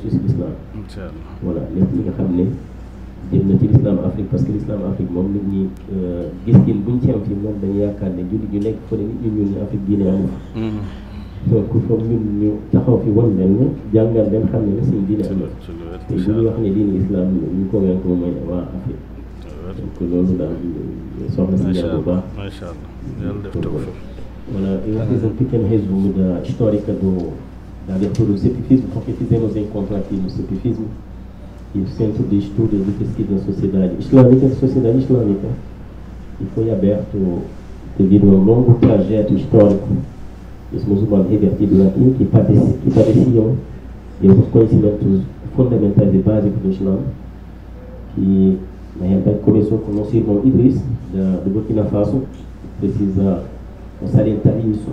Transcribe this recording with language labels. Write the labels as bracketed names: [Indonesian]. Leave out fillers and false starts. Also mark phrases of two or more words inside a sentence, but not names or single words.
[Wolof] si [French] l'islam voilà [Wolof] lépp li nga xam ne jëm na ci [French] l'islam Afrique parce que l'islam Afrique [Wolof] moom nit ñi gis-gin buñ ci am fii moom dañu yaakaar ne jullit ñu nekk fële nit ñu ñuul ñu Afrique diine amul donc foog ñun ñu taxaw fi wan leen jàngal leen xam ne ne suñu diine am na te bu ñu wax ne diine islam ñu convaincre ko mooy waa Afrique donc loolu daal soxna si njëriñ bu baax [Portuguese] voilà eu fiz pequeno resumo da histórica da abertura do CEPIFismo, porque fizemos encontro aqui no CEPIFismo e o Centro de Estudo e de Pesquisa da Sociedade Islâmica, e foi aberto devido a um longo trajeto histórico dos muçulmanos revertidos aqui, que padeciam de alguns conhecimentos fundamentais e básicos do Islã, que na realidade começou com o nosso irmão Idriss, do Burkina Faso, precisa salientar isso.